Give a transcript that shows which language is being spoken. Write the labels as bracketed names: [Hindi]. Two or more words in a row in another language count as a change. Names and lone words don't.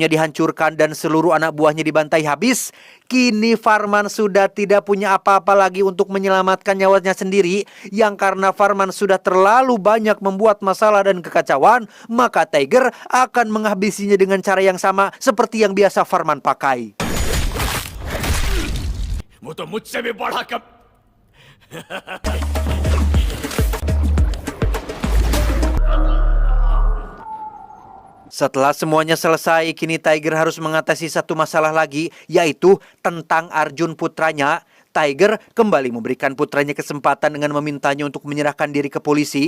[Indonesian] dihancurkan dan seluruh anak buahnya dibantai habis, kini Farman sudah tidak punya apa-apa lagi untuk menyelamatkan nyawanya sendiri. Yang karena Farman sudah terlalu banyak membuat masalah dan kekacauan, maka Tiger akan menghabisinya dengan cara yang sama seperti yang biasa Farman pakai. [Hindi] वो तो मुझसे भी बड़ा कब. [Indonesian] Setelah semuanya selesai, kini Tiger harus mengatasi satu masalah lagi, yaitu tentang Arjun putranya. Tiger kembali memberikan putranya kesempatan dengan memintanya untuk menyerahkan diri ke polisi.